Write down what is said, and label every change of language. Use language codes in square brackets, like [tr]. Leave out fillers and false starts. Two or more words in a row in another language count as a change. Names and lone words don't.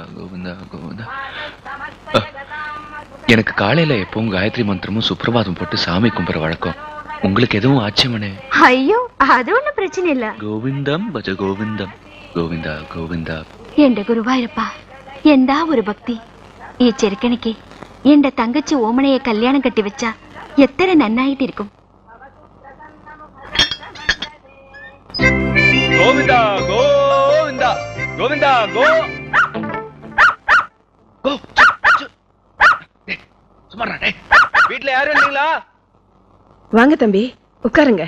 [ta] எனக்கு காலையில எப்பவும் காயத்ரி மந்திரமும் சுப்பிரபாதம் போட்டு சாமி கும்பிடுற வழக்கம். உங்களுக்கு எதுவும் ஆச்சமனே? ஐயோ அது ஒண்ணும் பிரச்சனை இல்ல. [sa] गोविन्दं भज गोविन्दं गोविन्दा गोविन्दा. [ml] എന്റെ ഗുരുവായൂരപ്പാ എന്താ ഒരു ഭക്തി. ഈ ചെറുക്കണിക്ക് എന്റെ തങ്കച്ചി ഓമനയെ കല്യാണം കെട്ടി വെച്ച എത്ര നന്നായിട്ടിരിക്കും. [ta] கோவிந்தா கோவிந்தா கோவிந்தா கோ. சும்மாடா டேய். வீட்ல யாரும் இல்லீங்களா? வாங்க தம்பி உட்காருங்க.